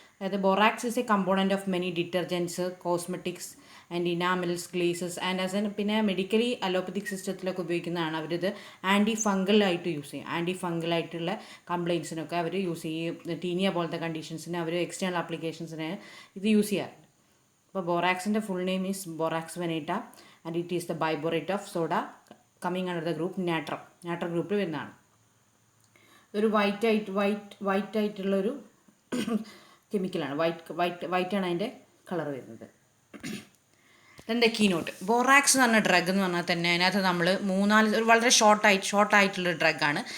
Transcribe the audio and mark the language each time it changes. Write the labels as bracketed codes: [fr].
[en] അതായത് borax is a component of many detergents, cosmetics and enamels, glazes and as an [ml] പിന്നെ medically അലോപ്പത്തിക് സിസ്റ്റത്തിലൊക്കെ ഉപയോഗിക്കുന്നതാണ്. അവരിത് ആൻറ്റി ഫംഗലായിട്ട് യൂസ് ചെയ്യും. ആൻറ്റി ഫംഗലായിട്ടുള്ള കംപ്ലയിൻസിനൊക്കെ അവർ യൂസ് ചെയ്യും. ടീനിയ പോലത്തെ കണ്ടീഷൻസിന് അവർ എക്സ്റ്റേണൽ ആപ്ലിക്കേഷൻസിന് ഇത് യൂസ് ചെയ്യാറുണ്ട്. [en] അപ്പോൾ ബോറാക്സിൻ്റെ full name is borax veneta and it is the biborate of soda coming under the group natrum. [ml] Natrum ഗ്രൂപ്പിൽ വരുന്നതാണ്. ഒരു വൈറ്റ് ആയിട്ടുള്ളൊരു കെമിക്കലാണ്. വൈറ്റ് ആണ് അതിൻ്റെ കളർ വരുന്നത്. [en] Then the keynote. [ml] ബോറാക്സ് എന്ന് പറഞ്ഞ ഡ്രഗ് എന്ന് പറഞ്ഞാൽ തന്നെ അതിനകത്ത് നമ്മൾ ഒരു വളരെ ഷോർട്ടായിട്ടുള്ള ഡ്രഗാണ്.